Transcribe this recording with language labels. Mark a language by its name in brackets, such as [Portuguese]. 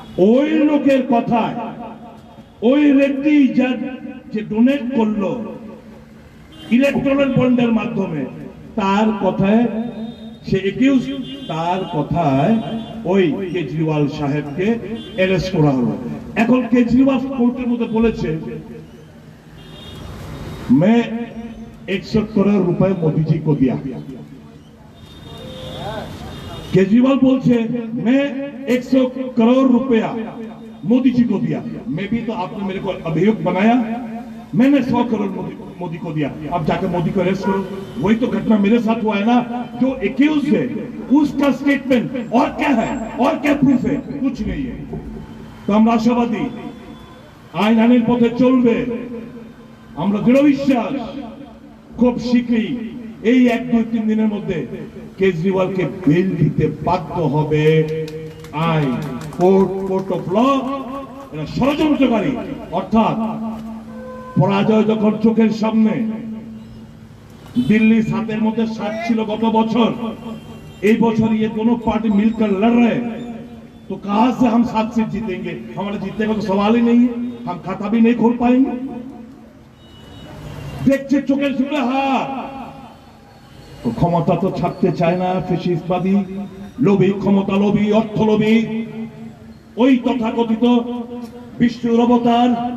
[Bangla] ওই লোকের কথায়, ওই রেড্ডি যে ডোনেট করলো ইলেকট্রাল বন্ডের মাধ্যমে, তার কথায় সে একিউজ, তার কথায় ওই কেজরিওয়াল সাহেবকে অ্যারেস্ট করা হলো। এখন কেজরিওয়াল কোর্টের মধ্যে বলেছে, [Hindi] मैं 100 करोड़ रुपए मोदी जी को दिया। केजरीवाल बोलছে मैं 100 करोड़ रुपया मोदी जी को दिया, मैं भी तो आपने मेरे को अभियुक्त बनाया, मैंने 100 करोड़ मोदी को दिया, अब जाकर मोदी को अरेस्ट करो। वही तो घटना मेरे साथ हुआ है ना। जो एक्यूज है उसका स्टेटमेंट और क्या है, और क्या प्रूफ है, कुछ नहीं है। तो [Bangla] আমরা আশাবাদী আইন আইনের পথে চলবে। আমরা দৃঢ় বিশ্বাস খুব শীঘ্রই এই 1-2-3 দিনের মধ্যে কেজরিওয়ালকে বেল দিতে বাধ্য হবে আইন। কোর্ট অফ ল এরা ষড়যন্ত্রকারী, অর্থাৎ পরাজয় যখন চোখের সামনে, দিল্লি 7-এর মধ্যে 7 ছিল গত বছর, এই বছর [Hindi] ये दोनों पार्टी मिलकर लड़ रहे हैं, तो कहां से हम 7 सीट जीतेंगे? हमारे जीतने का तो सवाल ही नहीं है, हम खाता भी नहीं खोल पाएंगे। [Bangla] দেখছে চোখের সামনে হার, তো ক্ষমতা তো ছাড়তে চায় না ফ্যাসিস্টবাদী, লোভী, ক্ষমতা লোভী, অর্থ লোভী, ওই তথাকথিত বিষ্ণুর অবতার।